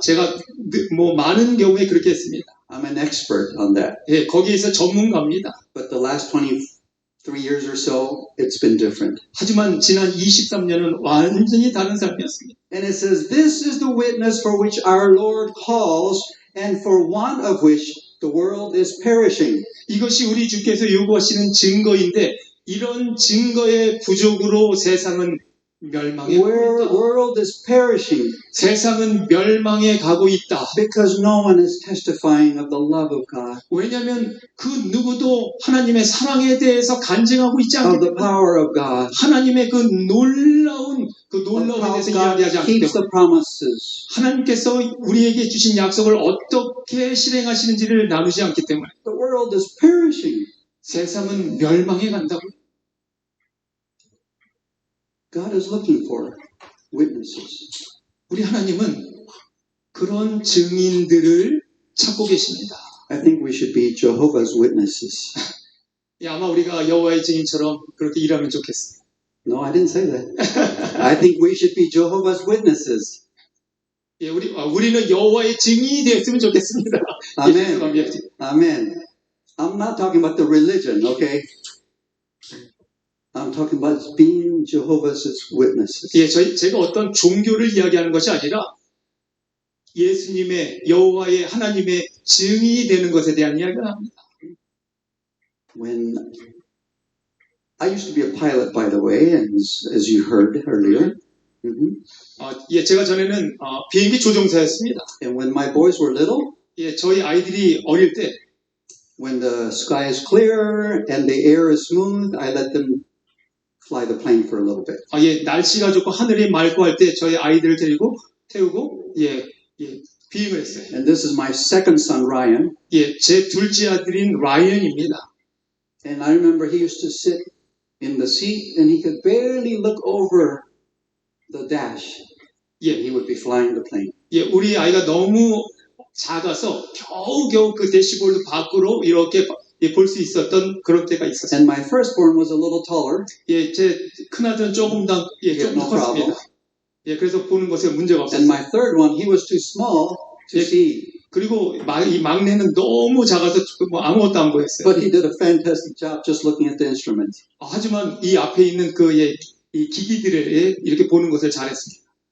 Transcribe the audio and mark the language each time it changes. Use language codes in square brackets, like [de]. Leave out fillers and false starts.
[ko] 제가 뭐 많은 경우에 그렇게 했습니다. [en] I'm an expert on that. [ko] 예, 거기에서 전문가입니다. [en] But the last 23 years or so, it's been different. [ko] 하지만 지난 23년은 완전히 다른 삶이었습니다. [en] And it says, this is the witness for which our Lord calls, and for want of which the world is perishing. [ko] 이것이 우리 주께서 요구하시는 증거인데 이런 증거의 부족으로 세상은 멸망에 가고 [en] The [ko] 있다. [en] world is perishing [ko] 세상은 멸망에 가고 있다. [en] because no one is testifying of the love of God, [ko] 왜냐하면 그 누구도 하나님의 사랑에 대해서 간증하고 있지 [en] of [ko] 않기 [en] the [ko] 때문에 [en] power of God, [ko] 하나님의 그 놀라움에 [en] of how [ko] 대해서 [en] God [ko] 이야기하지 않기 [en] keeps [ko] 때문에 [en] the promises. [ko] 하나님께서 우리에게 주신 약속을 어떻게 실행하시는지를 나누지 않기 때문에 [en] The world is perishing. [ko] 세상은 멸망에 간다고. [en] God is looking for witnesses. [ko] 우리 하나님은 그런 증인들을 찾고 계십니다. [en] I think we should be Jehovah's Witnesses. [ko] 예, 아마 우리가 여호와의 증인처럼 그렇게 일하면 좋겠어요. [en] No, I didn't say that. I think we should be Jehovah's Witnesses. [ko] 예, 우리는 여호와의 증인이 되었으면 좋겠습니다. [en] Amen. [ko] 예, [en] Amen. I'm not talking about the religion, okay? I'm talking about being Jehovah's Witnesses. [ko] 예, 제가 어떤 종교를 이야기하는 것이 아니라 예수님의 여호와의 하나님의 증인이 되는 것에 대한 이야기를 합니다. [en] When I used to be a pilot, by the way, and as you heard earlier. [ko] 예, 제가 전에는 비행기 조종사였습니다. [en] And when my boys were little, [ko] 예, 저희 아이들이 어릴 때 [en] when the sky is clear and the air is smooth, I let them fly the plane for a little bit. [ko] 예, 날씨가 좋고 하늘이 맑고 할 때 저희 아이들을 태우고 비행을 했어요. [en] And this is my second son, Ryan. [ko] 예, 제 둘째 아들인 라이언입니다. [en] And I remember he used to sit in the seat and he could barely look over the dash. [ko] 예, [en] He would be flying the plane. [ko] 예, 우리 아이가 너무 작아서 겨우겨우 그 대시보드 밖으로 이렇게 볼 수 있었던 그런 때가 있었어요. [en] And my firstborn was a little taller. [ko] 예, 제 큰아들은 조금 더 [en] no [ko] 컸습니다. 예, 그래서 보는 것에 문제가 [en] And my third one, he was too small to see. [ko] 그리고 이 막내는 너무 작아서 뭐 아무것도 안 보였어요. [en] But he did a fantastic job just looking at the instruments. [ko] 하지만 이 앞에 있는 이 기기들을 이렇게 보는 것을 잘했습니다.